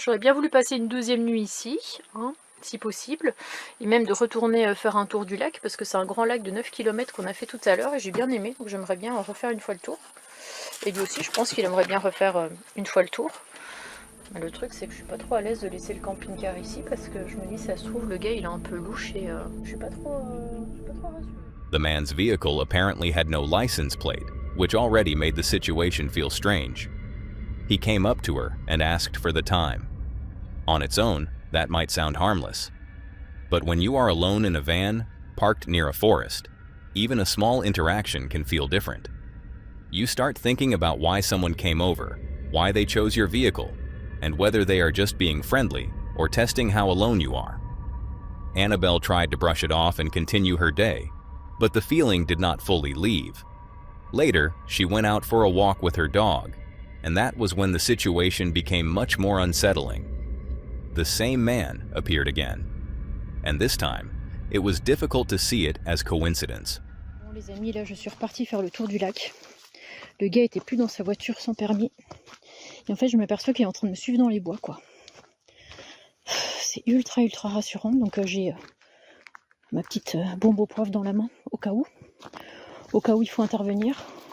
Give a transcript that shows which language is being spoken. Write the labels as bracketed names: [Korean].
[French] J'aurais bien voulu passer une deuxième nuit ici, hein, si possible, et même de retourner faire un tour du lac, parce que c'est un grand lac de 9 km qu'on a fait tout à l'heure, et j'ai bien aimé, donc j'aimerais bien refaire une fois le tour. Et lui aussi, je pense qu'il aimerait bien refaire une fois le tour. Mais le truc, c'est que je suis pas trop à l'aise de laisser le camping-car ici, parce que je me dis, ça se trouve, le gars, il est un peu louche, et je suis pas trop rassurée. [English] The man's vehicle apparently had no license plate, which already made the situation feel strange. He came up to her and asked for the time. On its own, that might sound harmless. But when you are alone in a van, parked near a forest, even a small interaction can feel different. You start thinking about why someone came over, why they chose your vehicle, and whether they are just being friendly or testing how alone you are. Annabelle tried to brush it off and continue her day, but the feeling did not fully leave. Later, she went out for a walk with her dog, and that was when the situation became much more unsettling. The same man appeared again, and this time, it was difficult to see it as coincidence. [French] Bon les amis, là je suis repartie faire le tour du lac. Le gars était plus dans sa voiture sans permis. Et en fait, je m'aperçois qu'il est en train de me suivre dans les bois, quoi. C'est ultra rassurant, donc j'ai ma petite bombe au poivre dans la main, au cas où il faut intervenir.